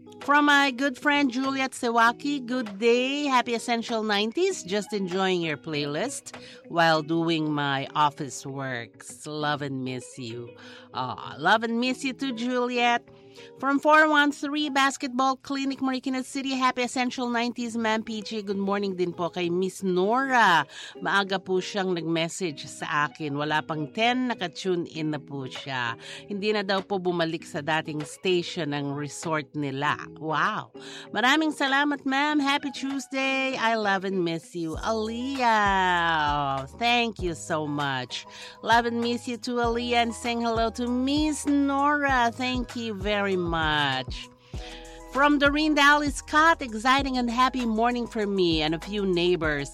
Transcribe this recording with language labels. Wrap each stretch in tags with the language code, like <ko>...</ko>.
<en>From my good friend Juliet Sewaki, good day, happy Essential 90s, just enjoying your playlist while doing my office works. Love and miss you. Aww, love and miss you too, Juliet. From 413 Basketball Clinic, Marikina City, happy Essential 90s, Ma'am PJ. Good morning</en> <tl>din po kay Miss Nora. Maaga po siyang nag-message sa akin. Wala pang 10, naka-tune in na po siya. Hindi na daw po bumalik sa dating station ang resort nila. Wow! Maraming salamat, ma'am.</tl> <en>Happy Tuesday. I love and miss you, Aaliyah. Oh, thank you so much. Love and miss you too, Aaliyah. And saying hello to Miss Nora. Thank you very much. From Doreen Dally Scott, exciting and happy morning for me and a few neighbors.</en>